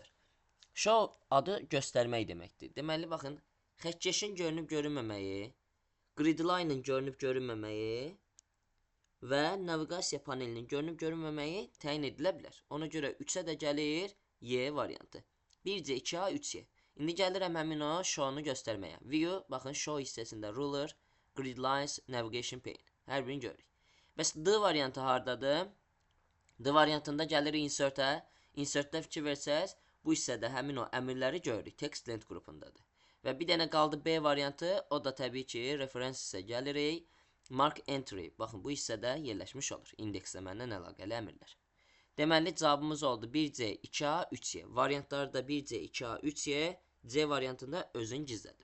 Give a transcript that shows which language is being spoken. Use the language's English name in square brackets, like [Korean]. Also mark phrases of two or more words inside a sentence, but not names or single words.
[Azerbaijani] Show adı göstərmək deməkdir. Deməli baxın, xəttkeşin görünüb görünməməyi, [English] grid line-ın [Azerbaijani] görünüb görünməməyi və naviqasiya panelinin görünüb görünməməyi təyin edilə bilər. Ona görə 3-ə də gəlir Y variantı. 1C, 2A, 3Y. İndi gəlirəm həmin o show-nu göstərməyə. View, baxın show hissəsində [English] ruler, grid lines, navigation pane. [Azerbaijani] Hər birini görürük. Bəs D variantı hardadır? D variantında gəlirik insert-ə. Insert-də fikir versəz, bu hissədə həmin o əmrləri görürük. [English] Text length [Azerbaijani] qrupundadır. Və bir dənə qaldı B variantı. O da təbii ki, reference hissə gəlirik. [English] Mark entry. [Azerbaijani] Baxın, bu hissədə yerləşmiş olur. İndeksləməklə əlaqəli əmrlər. Deməli, cavabımız oldu 1C, 2A, 3Y. Variantları da 1C, 2A, 3Y. C variantında özünü gizlədib.